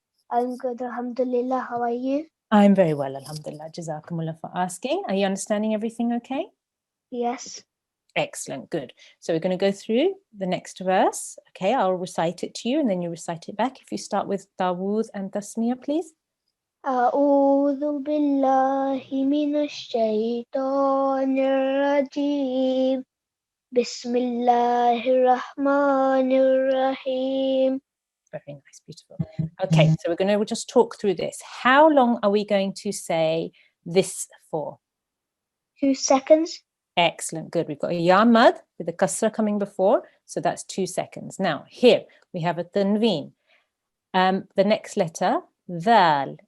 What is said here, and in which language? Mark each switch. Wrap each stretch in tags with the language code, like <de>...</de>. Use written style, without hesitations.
<en>I'm good, alhamdulillah. How are you? I'm very well, alhamdulillah. Jazakumullah for asking. Are you understanding everything okay? Yes. Excellent, good. So we're going to go through the next verse. Okay, I'll recite it to you and then you recite it back. If you start with Dawood and Tasmiyah, please.</en> <ar>أعوذ بالله من الشيطان الرجيم بسم الله الرحمن الرحيم.</ar> <en>Very nice, beautiful. Okay, so we're going to just talk through this. How long are we going to say this for? 2 seconds. Excellent, good. We've got a ya mad with the kasra coming before, so that's 2 seconds. Now, here we have a tanween. The next letter, dhal.</en>